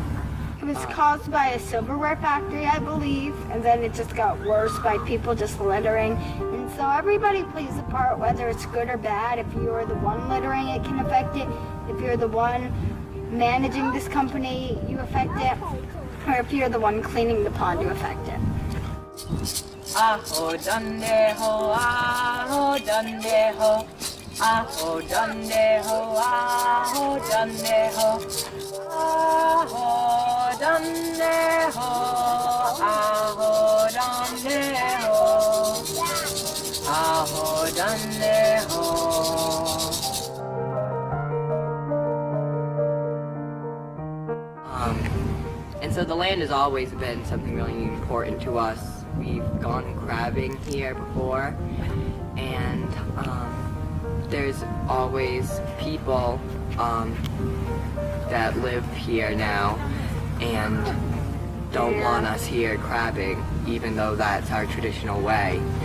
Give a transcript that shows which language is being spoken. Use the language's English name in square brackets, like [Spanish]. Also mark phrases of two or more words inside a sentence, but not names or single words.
[English] It was caused by a silverware factory, I believe, and then it just got worse by people just littering. And so everybody plays a part, whether it's good or bad. If you're the one littering, it can affect it. If you're the one managing this company, you affect it. Or if you're the one cleaning the pond, you affect it. Aho dande ho, aho dande ho, aho dande ho, aho dande ho, aho dande ho, aho dande ho, aho dande ho. And so the land has always been something really important to us. We've gone crabbing here before, and there's always people that live here now and don't want us here crabbing, even though that's our traditional way.